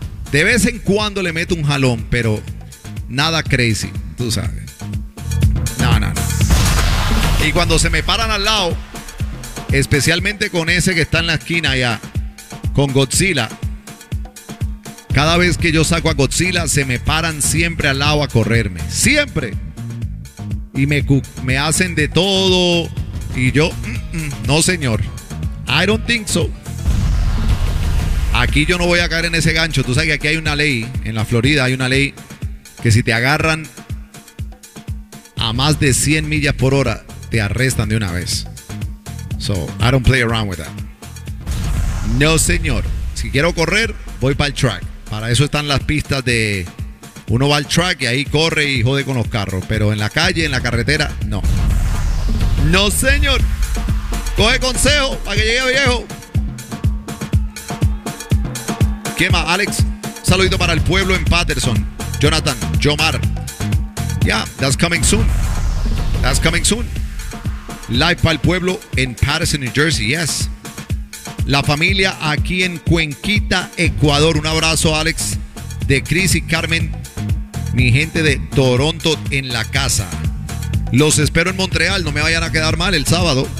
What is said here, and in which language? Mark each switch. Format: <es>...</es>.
<es>De vez en cuando le meto un jalón, pero nada crazy, tú sabes. No. Y cuando se me paran al lado, especialmente con ese que está en la esquina allá, con Godzilla, cada vez que yo saco a Godzilla, se me paran siempre al lado a correrme. Siempre. Y me hacen de todo. Y yo, no señor,</es> <en>I don't think so.</en> <es>Aquí yo no voy a caer en ese gancho. Tú sabes que aquí hay una ley, en la Florida hay una ley que si te agarran a más de 100 millas por hora, te arrestan de una vez.</es> <en>So, I don't play around with that.</en> <es>No, señor. Si quiero correr, voy para el track. Para eso están las pistas de... Uno va al track y ahí corre y jode con los carros. Pero en la calle, en la carretera, no. No, señor. Coge consejo para que llegue viejo. Gemma, Alex, saludito para el pueblo en Patterson.</es> <en>Jonathan, Jomar. Yeah, that's coming soon.</en> <es>Live para el pueblo en Patterson, New Jersey. Yes. La familia aquí en Cuenquita, Ecuador. Un abrazo, Alex, de Chris y Carmen. Mi gente de Toronto en la casa. Los espero en Montreal. No me vayan a quedar mal el sábado.</es>